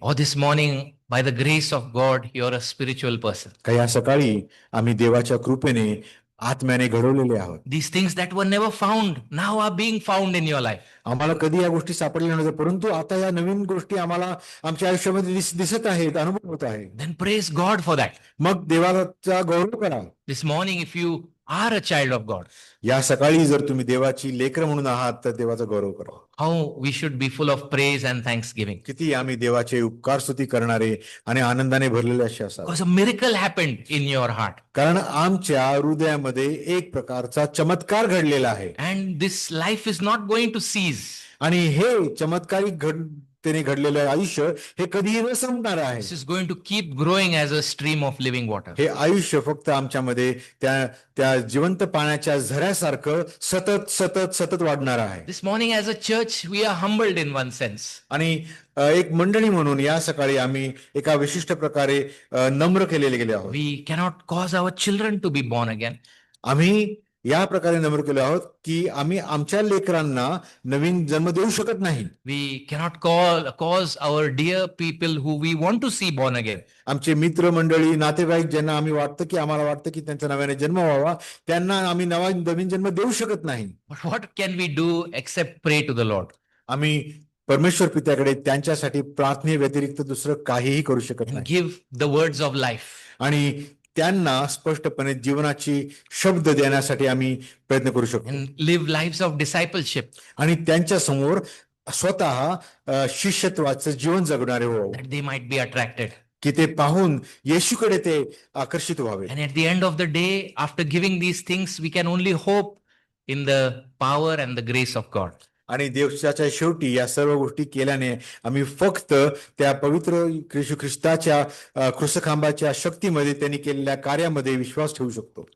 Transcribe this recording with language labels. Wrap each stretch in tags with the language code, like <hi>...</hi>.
<en>Or this morning, by the grace of God, you're a spiritual person.</en> <mr>काही या सकाळी आम्ही देवाच्या कृपेने आत्म्याने घडवलेले आहोत.</mr> <en>These things that were never found now are being found in your life.</en> <mr>आम्हाला कधी या गोष्टी सापडल्या नव्हत्या, परंतु आता या नवीन गोष्टी आम्हाला आमच्या आयुष्यामध्ये दिसत आहेत, अनुभव होत आहे.</mr> <en>Then praise God for that.</en> <mr>मग देवाचा गौरव करा.</mr> <en>This morning, if you are a child of God,</en> <mr>या सकाळी जर तुम्ही देवाची लेकरं म्हणून आहात तर देवाचा गौरव करा.</mr> <en>how we should be full of praise and thanksgiving.</en> <mr>किती आम्ही देवाचे उपकार स्तुती करणारे आणि आनंदाने भरलेले असे असावे.</mr> <en>Because a miracle happened in your heart.</en> <mr>कारण आमच्या हृदयामध्ये एक प्रकारचा चमत्कार घडलेला आहे.</mr> <en>And this life is not going to cease.</en> <mr>आणि हे चमत्कारिक त्याने घडलेलं आयुष्य हे कधीही न संपणार आहे.</mr> <en>This is going to keep growing as a stream of living water.</en> <mr>हे आयुष्य फक्त आमच्यामध्ये त्या जिवंत पाण्याच्या झऱ्यासारखं सतत सतत सतत वाढणार आहे.</mr> <en>This morning as a church, we are humbled in one sense.</en> <mr>आणि एक मंडळी म्हणून या सकाळी आम्ही एका विशिष्ट प्रकारे नम्र केलेले गेले आहोत.</mr> <en>We cannot cause our children to be born again.</en> <mr>आम्ही या प्रकारे नम्र केले आहोत की आम्ही आमच्या लेकरांना नवीन जन्म देऊ शकत नाही.</mr> <en>We cannot cause our dear people who we want to see born again.</en> <mr>आमचे मित्र मंडळी, नातेवाईक ज्यांना आम्हाला वाटतं की त्यांचा नव्याने जन्म व्हावा, त्यांना आम्ही नवीन जन्म देऊ शकत नाही.</mr> <en>But what can we do except pray to the Lord?</en> <mr>आम्ही परमेश्वर पित्याकडे त्यांच्यासाठी प्रार्थने व्यतिरिक्त दुसरं काहीही करू शकत</mr> <en>And</en> <mr>नाही.</mr> <en>give the words of life.</en> <mr>आणि त्यांना स्पष्टपणे जीवनाची शब्द देण्यासाठी आम्ही प्रयत्न करू शकतो.</mr> <en>And live lives of discipleship.</en> <mr>आणि त्यांच्या समोर स्वतः शिष्यत्वाचं जीवन जगणारे हो,</mr> <en>That they might be attracted.</en> <mr>की ते पाहून येशूकडे ते आकर्षित व्हावे.</mr> <en>And at the end of the day, after giving these things, we can only hope in the power and the grace of God.</en> <mr>आणि देवाच्या शेवटी या सर्व गोष्टी केल्याने आम्ही फक्त त्या पवित्र येशू ख्रिस्ताच्या क्रूसखांबाच्या शक्तीमध्ये त्यांनी केलेल्या कार्यामध्ये विश्वास ठेवू शकतो.</mr>